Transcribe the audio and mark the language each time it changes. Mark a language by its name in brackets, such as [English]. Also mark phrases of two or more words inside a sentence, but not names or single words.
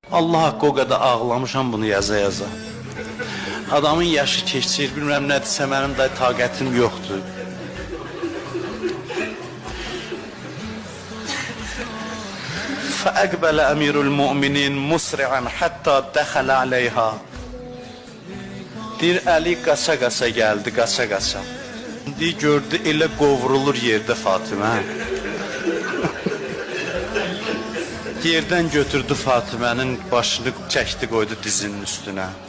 [Azerbaijani] Allah haqqı o qədər ağlamışam bunu yaza. Adamın yaşı keçir, bilmirəm nədirsə mənim də taqətim yoxdur. [Arabic] فأقبل أمير المؤمنين مسرعا حتى دخل عليها. [Azerbaijani] Deyir, Əli qaça-qaça gəldi, qaça-qaça. Deyir, gördü, elə qovrulur yerdə Fatimə. Yerdən götürdü Fatimənin başını çəkdi, qoydu dizinin üstünə.